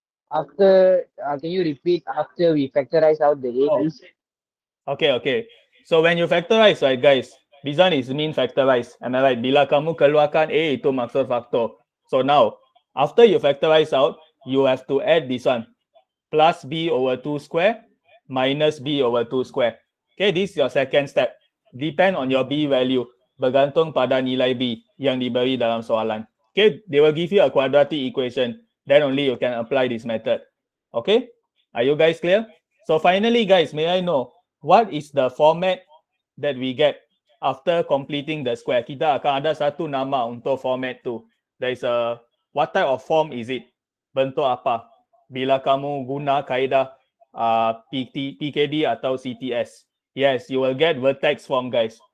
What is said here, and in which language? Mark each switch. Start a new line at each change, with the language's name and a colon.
English: After, can you repeat after we factorize out the A's? Okay. So when you factorize, right guys, this one is mean factorize. Am I right?
Malay: Bila kamu keluarkan A, itu maksud faktor.
English: So now, after you factorize out, you have to add this one. Plus B over 2 square minus B over 2 square. Okay, this is your second step. Depend on your B value.
Malay: Bergantung pada nilai B yang diberi dalam soalan.
English: Okay, they will give you a quadratic equation. Then only you can apply this method. Okay, are you guys clear? So finally guys, may I know what is the format that we get after completing the square?
Malay: Kita akan ada satu nama untuk format tu.
English: There is a, what type of form is it?
Malay: Bentuk apa? Bila kamu guna kaedah PKD atau CTS.
English: Yes, you will get vertex form guys.